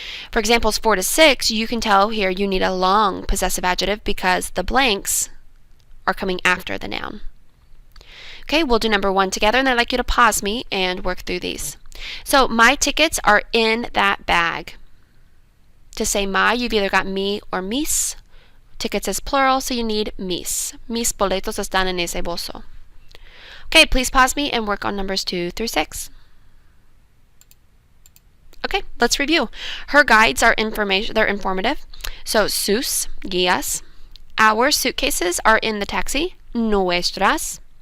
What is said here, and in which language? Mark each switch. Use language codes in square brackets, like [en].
[en] For examples 4 to 6, you can tell here you need a long possessive adjective because the blanks are coming after the noun. Okay, we'll do number 1 together, and I'd like you to pause me and work through these. So, my tickets are in that bag. To say my, you've either got me or mis. Tickets is plural, so you need mis. [es] Mis boletos están en ese bolso. [en] Okay, please pause me and work on numbers 2 through 6. Okay, let's review. Her guides are they're informative. So, sus, guías. Our suitcases are in the taxi, nuestras.